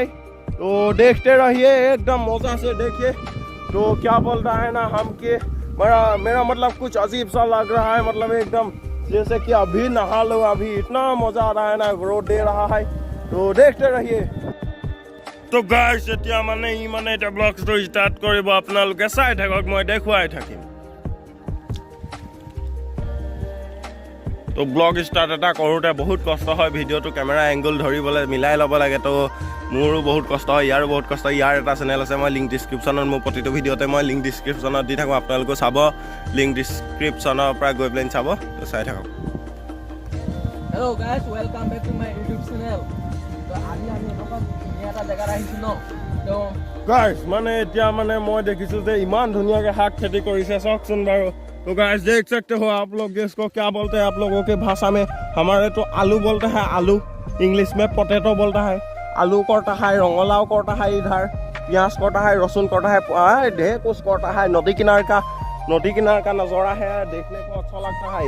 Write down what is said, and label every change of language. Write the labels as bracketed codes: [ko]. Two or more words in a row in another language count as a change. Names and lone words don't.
[hi] तो देखते रहिए एकदम मजा से देखिए। तो क्या बोल रहा है ना हम कि मेरा मतलब कुछ अजीब सा लग रहा है, मतलब एकदम जैसे कि अभी नहा लो, अभी इतना मजा आ रहा है ना, रोड दे रहा है। तो देखते रहिए। तो गाइस [as] এতিয়া মানে এটা ব্লগটো ষ্টাৰ্ট কৰিব, আপোনালোকে চাই থাকক, মই দেখুৱাই থাকিম। তো ব্লগ ষ্টাৰ্ট এটা কৰোঁতে বহুত কষ্ট হয়, ভিডিঅ'টো [en] camera angle [as] ধৰিবলৈ মিলাই ল'ব লাগে। তো মোৰো বহুত কষ্ট হয়, ইয়াৰো বহুত কষ্ট হয়। ইয়াৰ এটা চেনেল আছে, মই [en] link description, [as] মোৰ প্ৰতিটো ভিডিঅ'তে মই [en] link description [as] দি থাকোঁ, আপোনালোকে চাব। [en] link description [as] পৰা গৈ পেলাই চাব। তো চাই থাকক। [en] hello guys, welcome back to my YouTube channel. [as] তো আজি আমি এনেকুৱা ধুনীয়া এটা জেগাত আহিছোঁ ন। তো গাইজ মানে এতিয়া মানে মই দেখিছোঁ যে ইমান ধুনীয়াকৈ শাক খেতি কৰিছে, চাওকচোন বাৰু। [hi] तो गाइस देख सकते हो आप लोग इसको क्या बोलते हैं आप लोगों के भाषा में। हमारे तो आलू बोलते हैं, आलू इंग्लिश में पोटैटो बोलता है। आलू करता है, रंगलाव करता है, इधर प्याज करता है, लहसुन करता है, ढेर कुछ करता है। नदी किनार का नज़ारा है, देखने को अच्छा लगता है।